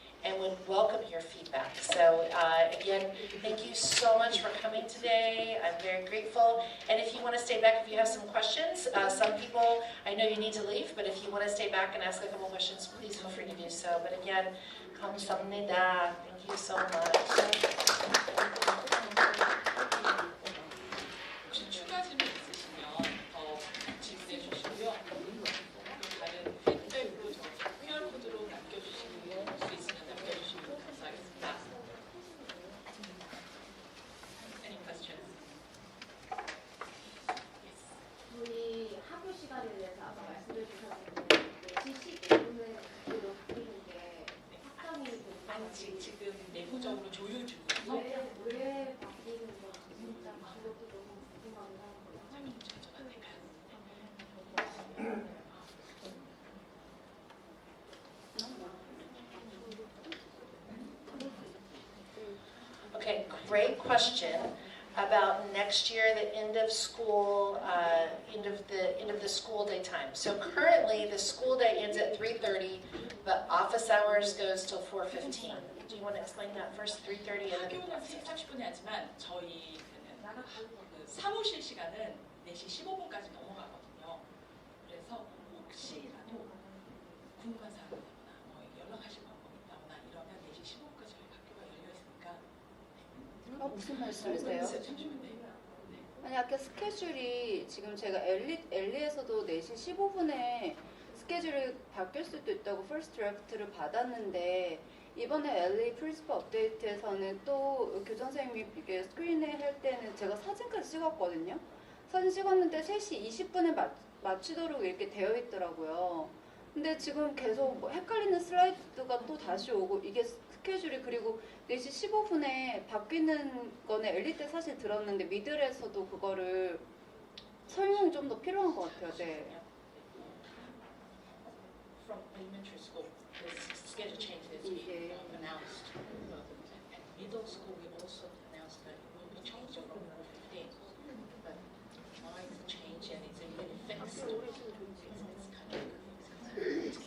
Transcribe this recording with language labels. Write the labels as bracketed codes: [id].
[en] and would welcome your feedback. So again, thank you so much for coming today. I'm very grateful. And if you want to stay back, if you have some questions, some people, I know you need to leave, but if you want to stay back and ask a couple questions, please feel free to do so. But again, [ko] 감사합니다. [en] Thank you so much. [ko] 혹시 추가 질문 있으시면 더 질문해 주시고요. 다른 피드백으로 저 QR코드로 남겨주시면 수 있으면 남겨주시면 감사하겠습니다. [en] Any questions? Yes. [ko] 우리 학교 시간에 대해서 아까 말씀해 주셨는데 지식 부분은 그대로 바뀌는 게 확정이 아직 지금 내부적으로 조율 중이어서 왜 바뀌는 건지 진짜 그것도 너무 궁금하긴 하고요. [en] Okay, great question about next year, the end of school, end of the school day time. So currently, the school day ends at 3:30, but office hours goes till 4:15. Do you want to explain that first? 3:30 and then [ko] 학교는 3시 30분에 하지만 저희는 그 사무실 시간은 4시 15분까지 넘어가거든요. 그래서 혹시라도 궁금한 사항이 있거나 연락하실 방법이 있다거나 이러면 4시 15분까지 저희 학교가 열려 있으니까 무슨 말씀이세요? 잠시만요. 네. 아니 아까 스케줄이 지금 제가 엘리에서도 4시 15분에 스케줄이 바뀔 수도 있다고 퍼스트 드래프트를 받았는데 이번에 엘리 프린시퍼 업데이트에서는 또 교장 선생님이 이게 스크린에 할 때는 제가 사진까지 찍었거든요. 사진 찍었는데 3시 20분에 맞추도록 이렇게 되어 있더라고요. 근데 지금 계속 뭐 헷갈리는 슬라이드가 또 다시 오고 이게 스케줄이 그리고 4시 15분에 바뀌는 거는 엘리 때 사실 들었는데 미들에서도 그거를 설명이 좀 더 필요한 것 같아요. 네. [en] From elementary school, the schedule change this week announced. And middle school, we also announced that it will be changed on November 15th. But why the change and it's already fixed? It's kind of